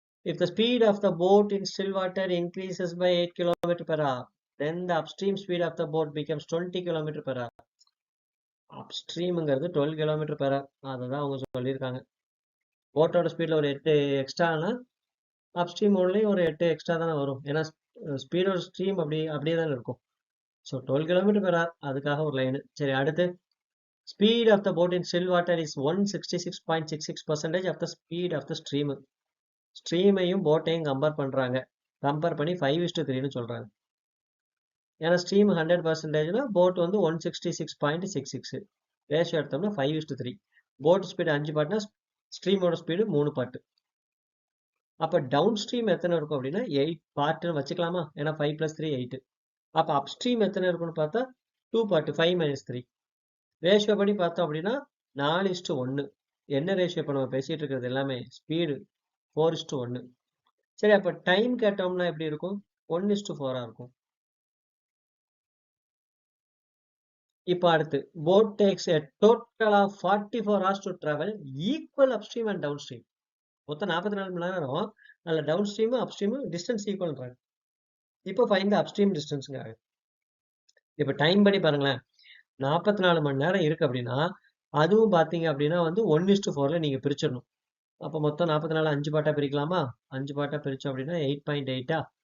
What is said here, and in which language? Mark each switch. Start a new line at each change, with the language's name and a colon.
English: If the speed of the boat in still water increases by 8 km per hour, then the upstream speed of the boat becomes 20 km per hour.
Tamil: அப்ஸ்ட்ரீம்ங்கிறது 12 km per hour. அதை தான் அவங்க சொல்லியிருக்காங்க. போட்டோட ஸ்பீடில் ஒரு 8 எக்ஸ்ட்ரானா upstream ஓன்லேயும் ஒரு 8 extra தானே வரும். ஏன்னா ஸ்பீடோட ஸ்ட்ரீம் அப்படியே தானே இருக்கும். ஸோ 12 km per hour, அதுக்காக ஒரு லைனு. சரி, அடுத்து
English: speed of the boat in still water is 166.66% of the speed of the stream.
Tamil: ஸ்ட்ரீமையும் போட்டையும் compare பண்ணி 5:3ன்னு சொல்றாங்க. ஏன்னா ஸ்ட்ரீம் 100%னா போட் வந்து 166.66. ரேஷியோ எடுத்தோம்னா 5:3. போட் ஸ்பீடு 5 பாட்டுனா ஸ்ட்ரீமோட ஸ்பீடு 3 பாட்டு. அப்போ டவுன் ஸ்ட்ரீம் எத்தனை இருக்கும் அப்படின்னா 8 பார்ட்டுன்னு வச்சுக்கலாமா? ஏன்னா 5 + 3 8. அப்போ அப் ஸ்ட்ரீம் எத்தனை இருக்குன்னு பார்த்தா 2 பார்ட்டு, 5 - 3. ரேஷியோ படி பார்த்தோம் அப்படின்னா 4:1. என்ன ரேஷியோ இப்போ நம்ம பேசிட்டு இருக்கிறது எல்லாமே ஸ்பீடு 4:1. சரி, அப்போ டைம் கேட்டோம்னா எப்படி இருக்கும்? 1:4 இருக்கும். இப்போ அடுத்து
English: Boat takes a total of 44 hours to travel equal upstream and downstream.
Tamil: மொத்தம் 44 மணி நேரம். அதில் டவுன் ஸ்ட்ரீமும் அப் ஸ்ட்ரீமும் டிஸ்டன்ஸ் ஈக்குவல்ன்றாங்க. இப்போ
English: Find the upstream டிஸ்டன்ஸுங்க.
Tamil: இப்போ டைம் படி பாருங்களேன், 44 மணி நேரம் இருக்கு அப்படின்னா அதுவும் பார்த்தீங்க அப்படின்னா வந்து 1:4 நீங்கள் பிரிச்சிடணும். அப்போ மொத்தம் 44 5 பாட்டாக பிரிக்கலாமா? 5 பாட்டாக பிரித்தோம் அப்படின்னா 8.8.